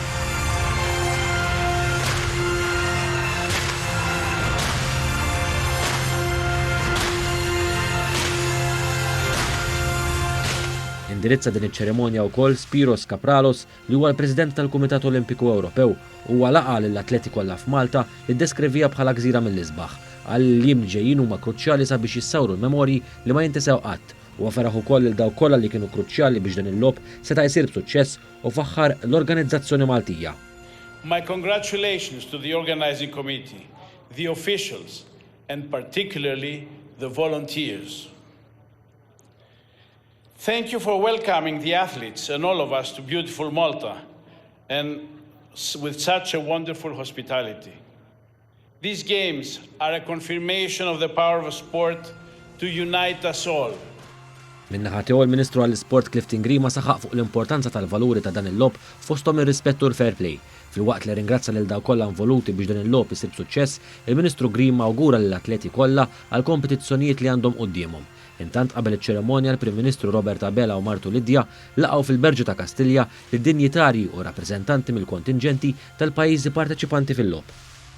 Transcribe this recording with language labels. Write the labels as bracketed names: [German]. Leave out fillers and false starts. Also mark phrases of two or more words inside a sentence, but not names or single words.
[Maltese] Indirizza din iċ-ċerimonja wkoll Spiros Kapralos li huwa l-President tal-Kumitat Olimpiku Ewropew huwa laqa lill-atleti kollha f'Malta li ddeskrivija bħala gżira mill-isbaħ. Għall-jiem ġejjin huma kruċjali sabiex jissawru l-memorji li ma jintesew qatt u għaferaħ ukoll il dawk kollha li kienu kruċjali biex dan il-logħob seta' jsir b'suċċess u faħħar l-organizzazzjoni Maltija. [English] My congratulations to the organizing committee, the officials and particularly the volunteers. Thank you for welcoming the athletes and all of us to beautiful Malta and with such a wonderful hospitality. These games are a confirmation of the power of sport to unite us all. [Maltese] Min-naħa tiegħu il-Ministru għall-Isport Clifton Grima saħaq fuq l-importanza tal-valuri ta' dan il-logħob fosthom ir-rispett u l- [English] fair play. [Maltese] Fil-waqt li ringrazza lil dawn kollha involuti biex dan il-logħob isir b'suċċess, il-Ministru Grima awgura lill-atleti kollha għal kompetizzjonijiet li għandhom qudiemhom. Intant qabel iċ-ċeremonja l-Prim Ministru Robert Abela u Martu Lidja laqgħu fil-Berġu ta' Kastilja lid-dinjitarji u rappreżentanti mill-kontingenti tal-pajjiżi parteċipanti fil-logħob.